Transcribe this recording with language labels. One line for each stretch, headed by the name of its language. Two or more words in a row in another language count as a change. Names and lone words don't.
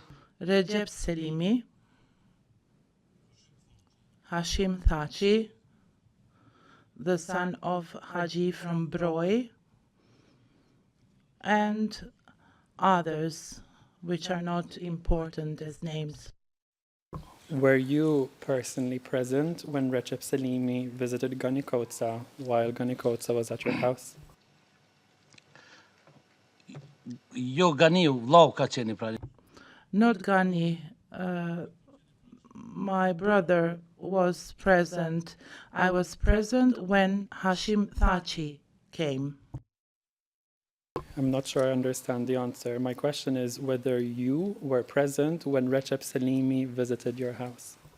English: Recep Selimi, Hashim Thaçi, the son of Haji from Broj, and others which are not important as names. Were you personally present when Recep Selimi visited Gani Kotsa while Gani Kotsa was at your house?
Albanian: jo Ganiu, vllau ka qenë pra.
English: Not Gani, my brother was present. I was present when Hashim Thaçi came. I'm not sure I understand the answer. My question is whether you were present when Recep Selimi visited your house.